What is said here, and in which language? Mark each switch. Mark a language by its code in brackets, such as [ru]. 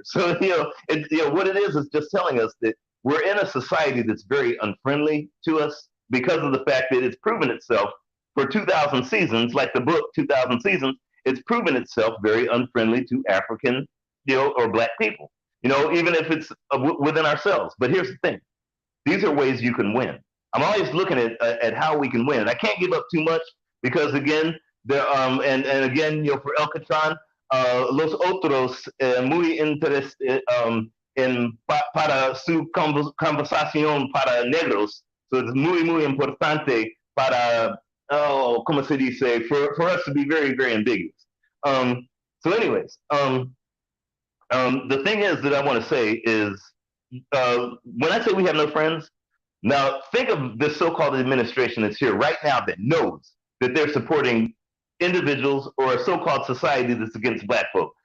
[en] So what it is just telling us that we're in a society that's very unfriendly to us because of the fact that it's proven itself for 2,000 seasons, like the book 2,000 Seasons. It's proven itself very unfriendly to African, or Black people. Even if it's within ourselves. But here's the thing. These are ways you can win. I'm always looking at how we can win. And I can't give up too much because, again, And again, for [es] El Catran, los otros muy interesados para su conversación para negros. [en] So it's [es] muy importante para, ¿cómo se dice? [en] For us to be very, very ambiguous. So anyways, the thing is that I want to say is, when I say we have no friends, now think of this so-called administration that's here right now that knows that they're supporting individuals or a so-called society that's against black folk.